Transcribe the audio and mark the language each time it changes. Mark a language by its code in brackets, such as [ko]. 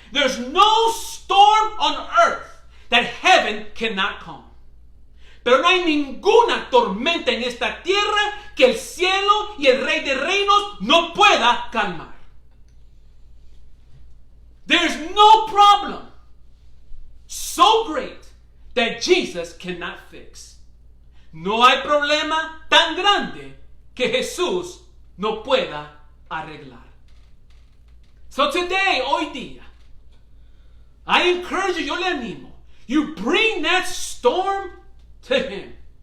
[en] There's no storm on earth that heaven cannot calm. [es] Pero no hay ninguna tormenta en esta tierra que el cielo y el Rey de Reinos no pueda calmar. [en] There's no problem so great that Jesus cannot fix. [es] No hay problema tan grande que Jesús no pueda arreglar. [en] So today, [es] hoy día, [en] I encourage you, [es] yo le animo, [en] you bring that storm to Him.